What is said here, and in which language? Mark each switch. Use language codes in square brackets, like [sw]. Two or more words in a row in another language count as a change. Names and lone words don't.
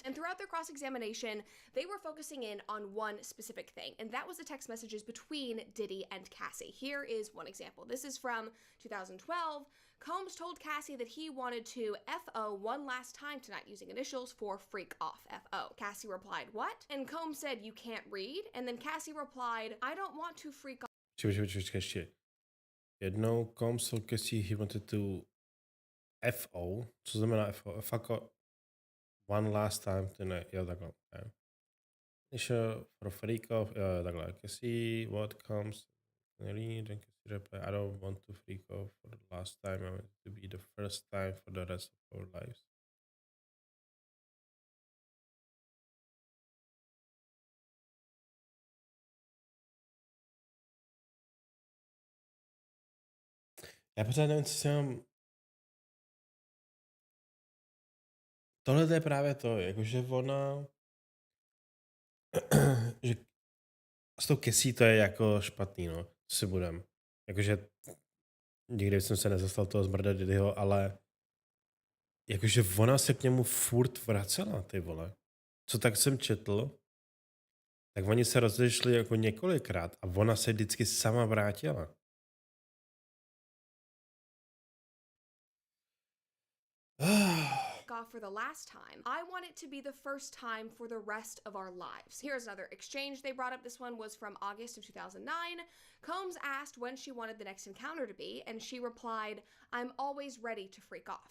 [en] And throughout their cross-examination, they were focusing in on one specific thing, and that was the text messages between Diddy and Cassie. Here is one example. This is from 2012. Combs told Cassie that he wanted to FO one last time tonight using initials for freak off, FO. Cassie replied, what? And Combs said, you can't read? And then Cassie replied, I don't want to freak off. [cs] Počkej, ještě. Jednou Combs [en] told Cassie he wanted to FO, [cs] co znamená FO? [en] Fako one last time, [cs] jo takhle. [en] Okay. Initial for freak off, [cs] jo takhle. [en] Cassie, what comes, read, and Cassie replied, I don't want to freak off for the last time, I want it to be the first time for the rest of our lives. [cs] Já pořád nevím, co si mám... Tohle je právě to, jakože ona... že s tou Cassie to je jako špatný, no, co si budem. Jakože nikdy jsem se nezastal toho zmrda Diddyho, ale jakože ona se k němu furt vracela, ty vole. Co tak jsem četl, tak oni se rozešli jako několikrát a ona se vždycky sama vrátila. [en] Off for the last time. I want it to be the first time for the rest of our lives. Here's another exchange they brought up. This one was from August of 2009. Combs asked when she wanted the next encounter to be, and she replied, I'm always ready to freak off.